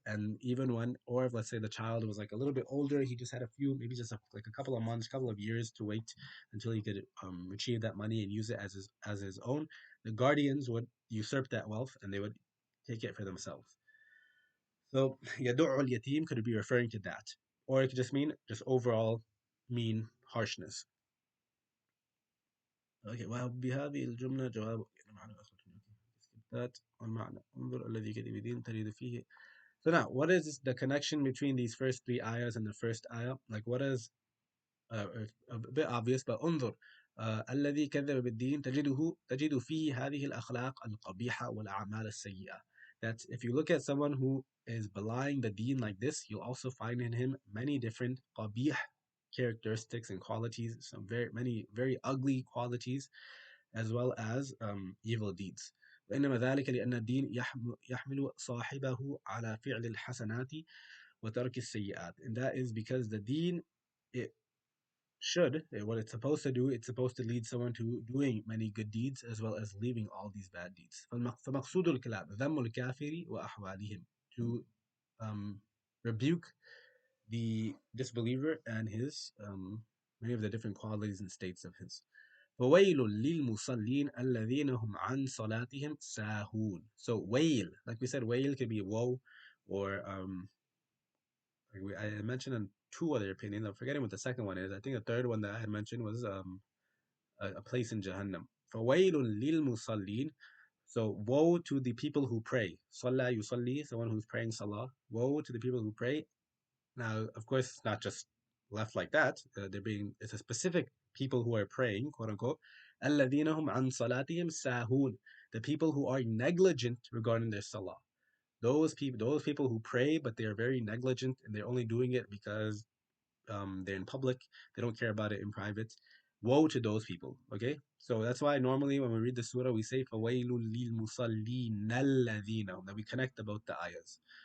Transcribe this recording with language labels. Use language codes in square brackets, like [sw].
[en] And even when, or if let's say the child was like a little bit older, he just had a few, maybe just like a couple of months, couple of years to wait until he could retrieve that money and use it as his own, the guardians would usurp that wealth and they would take it for themselves. So [ar] يدع اليتيم [en] could be referring to that. Or it could just mean just overall mean harshness. [ar] Okay, وبهذه الجملة جواب معنى that والمعنى انظر الذي كتب دين تريد فيه. [en] So now, what is the connection between these first three ayahs and the first ayah? Like, what is a bit obvious, but [ar] انظر الذي كذب بالدين تجد فيه هذه الأخلاق القبيحة والأعمال السيئة. [en] That if you look at someone who is belying the deen like this, you'll also find in him many different qabih characteristics and qualities, some very many very ugly qualities, as well as evil deeds. [ar] وإنما ذلك لأن الدين يحمل صاحبه على فعل الحسنات وترك السيئات. [en] And that is because the deen, it should, what it's supposed to do, it's supposed to lead someone to doing many good deeds as well as leaving all these bad deeds. [ar] فمقصود الكلام ذم الكافر وأحوالهم, [en] to rebuke the disbeliever and his many of the different qualities and states of his. [ar] فويل للمصلين الذين هم عن صلاتهم ساهون. [en] So wail, like we said, wail could be woe, or I mentioned in two other opinions. I'm forgetting what the second one is. I think the third one that I had mentioned was a place in Jahannam. [ar] فويل للمصلين. [en] So woe to the people who pray. [ar] صلى يصلي, [en] someone who's praying salah. Woe to the people who pray. Now, of course, it's not just left like that. It's a specific people who are praying, quote unquote. [ar] الذين هم عن صلاتهم ساهون. [en] The people who are negligent regarding their salah. Those people who pray, but they are very negligent and they're only doing it because they're in public. They don't care about it in private. Woe to those people. Okay, so that's why normally when we read the surah, we say [ar] فَوَيْلٌ لِلْمُصَلِّينَ الَّذِينَ, [en] that we connect about the ayahs.